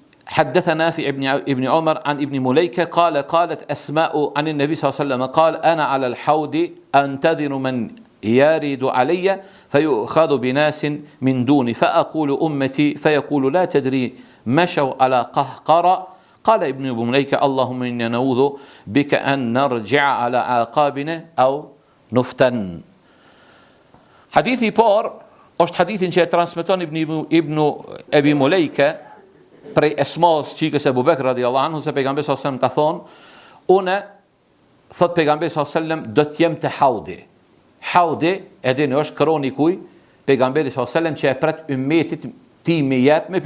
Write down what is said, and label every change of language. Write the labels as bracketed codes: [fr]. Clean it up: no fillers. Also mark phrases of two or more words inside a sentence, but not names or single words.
[ar] حدثنا نافع ابن عمر عن ابن مليكة قالت أسماء عن النبي صلى الله عليه وسلم قال أنا على الحوض أنتظر من يرد علي فيؤخذ بناس من دوني فأقول أمتي فيقول لا تدري مشوا على قهقرة قال ابن مليكة اللهم إنا نعوذ بك أن نرجع على عقابنا أو نفتن. حديثي بار [sq] është hadithin që e transmeton ibn Ebi Mulejke prej Esmas çikës e Abu Bekr [ar] رضي الله عنه, [sq] se pejgamberi [ar] صلى الله عليه وسلم [sq] ka thonë, une, thot pejgamberi [ar] صلى الله عليه وسلم, [sq] do të jem te haudi. Haudi, e dini, është kroni kuj, pejgamberi [ar] صلى الله عليه وسلم [sq] që e pret ummetit ti me jep me pi.